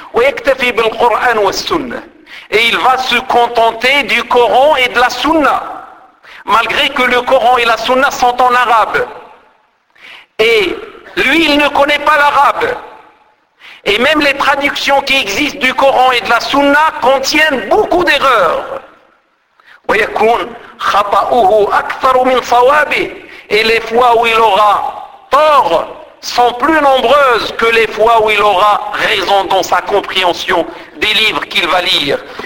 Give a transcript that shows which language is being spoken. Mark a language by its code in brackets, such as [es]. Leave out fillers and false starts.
[ar] ويكتفي بالقرآن والسنة. [fr] Et il va se contenter du Coran et de la Sunna. Malgré que le Coran et la Sunna sont en arabe. Et lui, il ne connaît pas l'arabe. Et même les traductions qui existent du Coran et de la Sunna contiennent beaucoup d'erreurs. [ar] ويكون خطأه أكثر من صوابه. [fr] Et les fois où il aura tort sont plus nombreuses que les fois où il aura raison dans sa compréhension des livres qu'il va lire.